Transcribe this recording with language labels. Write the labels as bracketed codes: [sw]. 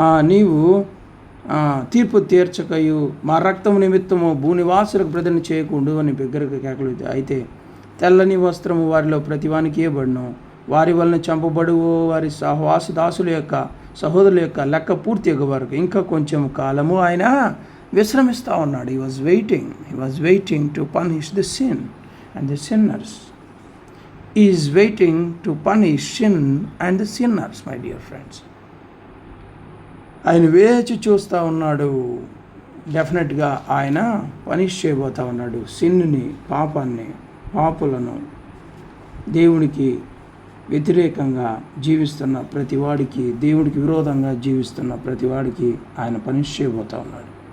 [te] నీవు తీర్పు తీర్చకయు మా రక్తము నిమిత్తము భూనివాసులకు ప్రతిన చేయకుండు అని బిగ్గరగా కేకలు. అయితే తెల్లని వస్త్రము వారిలో ప్రతివానికి ఇవ్వబడును, వారి వలన చంపబడు వారి సహవాసదాసుల యొక్క సహోదరుల యొక్క లెక్క పూర్తి అయ్యే వరకు ఇంకా కొంచెం కాలము ఆయన విశ్రమిస్తూ ఉన్నాడు. [en] He was waiting to punish the sin and the sinners. He is waiting to punish sin and the sinners, my dear friends. [te] ఆయన వేచి చూస్తూ ఉన్నాడు. డెఫినెట్గా ఆయన పనిష్ చేయబోతూ ఉన్నాడు సిన్ని, పాపాన్ని, పాపులను, దేవునికి వ్యతిరేకంగా జీవిస్తున్న ప్రతివాడికి, దేవుడికి విరోధంగా జీవిస్తున్న ప్రతివాడికి ఆయన పనిష్ చేయబోతూ ఉన్నాడు.